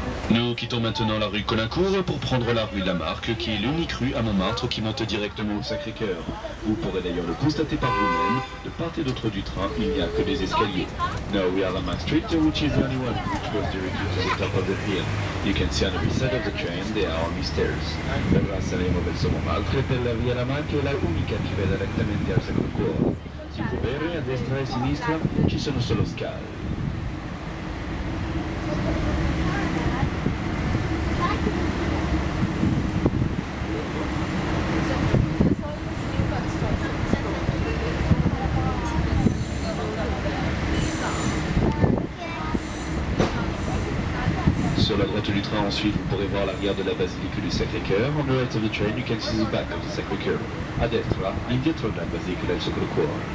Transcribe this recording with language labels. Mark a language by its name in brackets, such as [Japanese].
[French] Nous quittons maintenant la rue Colincourt pour prendre la rue Lamarck, qui est l'unique rue à Montmartre qui monte directement au Sacré-Cœur. Vous pourrez d'ailleurs le constater par vous-même, de part et d'autre du train, il n'y a que des escaliers. [English] Now we are Lamarck Street, which is the only one which goes directly to the top of the hill. You can see on every side of the train there are only stairs. [Italian] Ora saremo verso Montmartre per la via Lamarck è la unica che va direttamente al Sacré-Cœur. Si può vedere a destra e a sinistra ci sono solo scale. [French] Sur la droite du train, ensuite, vous pourrez voir l'arrière de la basilique du Sacré-Cœur. [English] On the right of the train, you can see the back of the Sacré-Cœur. [Italian] A destra, indietro della basilica del Sacré-Cœur.